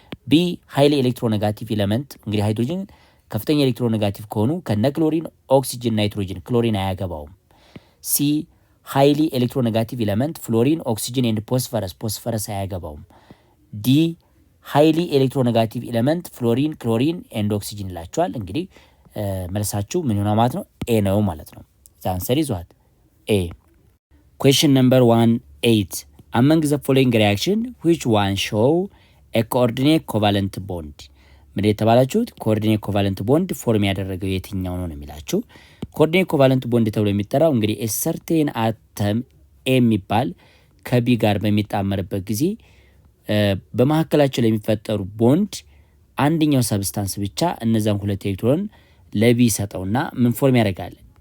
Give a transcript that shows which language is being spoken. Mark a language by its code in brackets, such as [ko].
[am] ቢ ሃይሊ ኤሌክትሮኔጋቲቭ ኤሌመንት እንግዲህ ሃይድሮጅን ከፍተኛ ኤሌክትሮኔጋቲቭ ከሆኑ ከነ ክሎሪን ኦክሲጅን ናይትሮጅን ክሎሪን አያገባውም። ሲ ሃይሊ ኤሌክትሮኔጋቲቭ ኤሌመንት ፍሎሪን ኦክሲጅን ኤንድ ፎስፈረስ አያገባውም። ዲ ሃይሊ ኤሌክትሮኔጋቲቭ ኤሌመንት ፍሎሪን ክሎሪን ኤንድ ኦክሲጅን ይላቸዋል። እንግዲህ መልሳችሁ ምን ይሆናል ማለት ነው? [en] ኤ [am] ነው ማለት ነው። [en] ዘ አንሰር ኢዝ ዋት ኤ። question number 18 among the following reaction which one show a coordinate covalent bond? [am] ምን የተባላችሁት ኮኦርዲኔት ኮቫለንት ቦንድ ፎርም ያደረገው የትኛው ነው የሚላችሁ። ኮኦርዲኔት ኮቫለንት ቦንድ ተብሎ የሚጠራው እንግዲህ ሰርቴን አተም ኤ የሚባል ከቢ ጋር በሚጣመርበት ጊዜ በመካከላቸው ለሚፈጠሩ ቦንድ አንደኛው ሰብስታንስ ብቻ እነዛን ሁለት ኤሌክትሮን ለቢ ሰጠውና ምን ፎርም ያደርጋል?